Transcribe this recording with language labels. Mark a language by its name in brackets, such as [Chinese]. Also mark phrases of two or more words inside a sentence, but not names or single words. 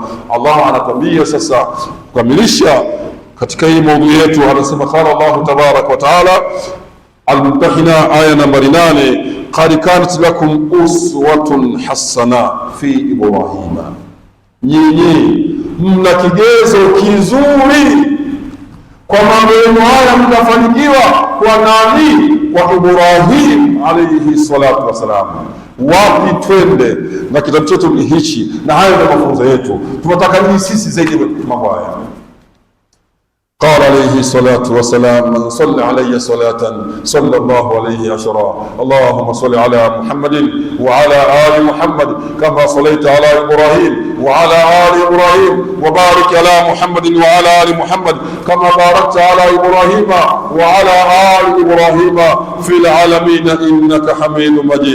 [Swahili] Allah anatambia sasa kukamilisha katika hii maudhui yetu, anasema [Arabic] قال الله تبارك وتعالى [Swahili] Al-Mumtahina aya nambari 8, [Arabic] قد كانت لكم أسوة حسنة في إبراهيم, [Swahili] nyinyi mna kigezo kizuri kwa mambo yenu haya mtafanikiwa. Kwa nani? Kwa Ibrahim [Arabic] عليه الصلاة والسلام. [Swahili] Wapi twende? Na kitabu chetu ni hichi, na hayo ndio mafunzo yetu. Tunataka nini sisi zaidi mambo haya? [Arabic] قال عليه الصلاة والسلام من صلى علي صلاة صلى الله عليه عشرا. اللهم صل على محمد وعلى آل محمد كما صليت على إبراهيم وعلى آل إبراهيم، وبارك على محمد وعلى آل محمد كما باركت على إبراهيم وعلى آل إبراهيم في العالمين إنك حميد مجيد.